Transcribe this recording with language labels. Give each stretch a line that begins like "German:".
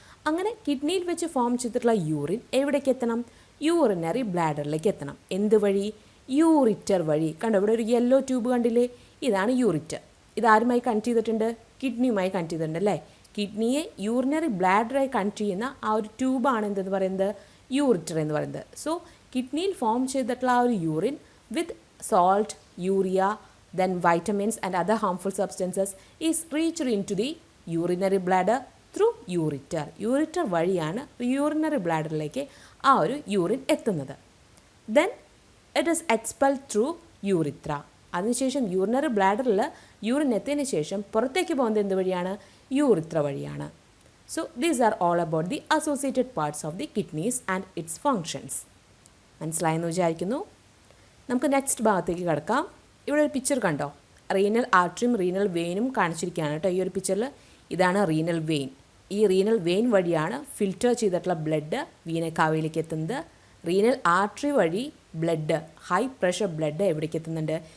Malayalam: അങ്ങനെ കിഡ്നിയിൽ വെച്ച് ഫോം ചെയ്തിട്ടുള്ള യൂറിൻ എവിടേക്ക് എത്തണം? യൂറിനറി ബ്ലാഡറിലേക്ക് എത്തണം. എന്ത് വഴി? യൂറിറ്റർ വഴി. കണ്ടോ, ഇവിടെ ഒരു യെല്ലോ ട്യൂബ് കണ്ടില്ലേ, ഇതാണ് യൂറിറ്റർ. ഇതാരുമായി കണക്ട് ചെയ്തിട്ടുണ്ട്? കിഡ്നിയുമായി കണക്ട് ചെയ്തിട്ടുണ്ട് അല്ലേ. കിഡ്നിയെ യൂറിനറി ബ്ലാഡറായി കണക്ട് ചെയ്യുന്ന ആ ഒരു ട്യൂബാണ് എന്തെന്ന് പറയുന്നത്? യൂറിറ്റർ എന്ന് പറയുന്നത്. സോ കിഡ്നിയിൽ ഫോം ചെയ്തിട്ടുള്ള ആ ഒരു urine
English: With salt, urea, then vitamins and other harmful substances is reached into the urinary bladder through ureter.
Malayalam: Ureter വഴിയാണ് യൂറിനറി ബ്ലാഡറിലേക്ക് ആ ഒരു യൂറിൻ എത്തുന്നത്.
English: Then it is expelled through urethra.
Malayalam: അതിനുശേഷം യൂറിനറി ബ്ലാഡറിൽ യൂറിൻ എത്തിയതിന് ശേഷം പുറത്തേക്ക് പോകുന്നത് എന്ത് വഴിയാണ്? യൂറിത്ര വഴിയാണ്.
English: So these are all about the associated parts of the kidneys and its functions.
Malayalam: മനസ്സിലായെന്ന് വിചാരിക്കുന്നു. നമുക്ക് നെക്സ്റ്റ് ഭാഗത്തേക്ക് കിടക്കാം. ഇവിടെ ഒരു പിക്ചർ കണ്ടോ, റീനൽ ആർട്ടറിയും റീനൽ വെയിനും കാണിച്ചിരിക്കുകയാണ് കേട്ടോ. ഈ ഒരു പിക്ചറിൽ ഇതാണ് റീനൽ വെയിൻ. ഈ റീനൽ വെയിൻ വഴിയാണ് ഫിൽറ്റർ ചെയ്തിട്ടുള്ള ബ്ലഡ് വീനക്കാവയിലേക്ക് എത്തുന്നത്. റീനൽ ആർട്ടറി വഴി ബ്ലഡ്, ഹൈ പ്രഷർ ബ്ലഡ് എവിടേക്ക് എത്തുന്നുണ്ട്?